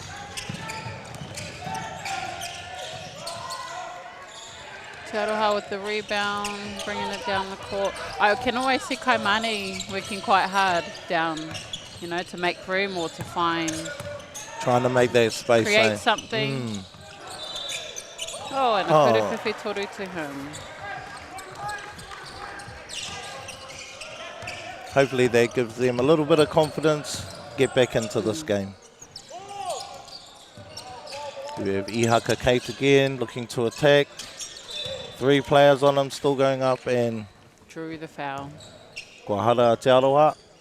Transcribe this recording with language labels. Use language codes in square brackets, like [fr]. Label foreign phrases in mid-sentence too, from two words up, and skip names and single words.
[en] Te Aroha with the rebound, bringing it down the court. I can always see Kaimani working quite hard down, you know, to make room or to find, Trying to make that space. create something. Oh, and a [mi] whiwhiwhi toru [en] to him. Hopefully that gives them a little bit of confidence, get back into this game. We have Ihaka Kate again, looking to attack. 3 players on him, still going up, and Drew the foul. [mi] kua hara Te Aroha.